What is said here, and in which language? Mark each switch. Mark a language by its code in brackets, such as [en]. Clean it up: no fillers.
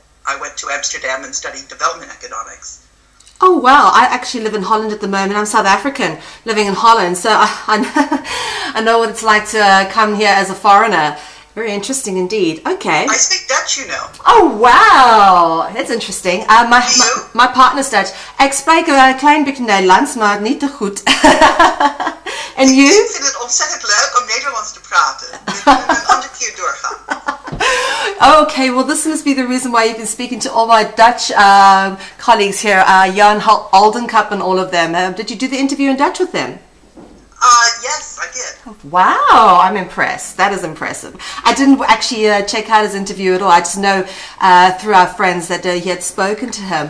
[en] I went to Amsterdam and studied development economics. Oh wow, I actually live in Holland at the moment. I'm South African living in Holland, so I know what it's like to come here as a foreigner. Very interesting indeed. Okay. I speak Dutch, you know. Oh wow, that's interesting. My partner's Dutch. [nl] Ik spreek een klein beetje Nederlands, maar niet te goed. [en] En you? [nl] Ik vind het ontzettend leuk om Nederlands te praten. We kunnen een andere keer doorgaan. [en] Okay, well, this must be the reason why you've been speaking to all my Dutch colleagues here, Jan Oldencup and all of them. Did you do the interview in Dutch with them? Yes, I did. Wow, I'm impressed. That is impressive. I didn't actually check out his interview at all. I just know through our friends that he had spoken to him.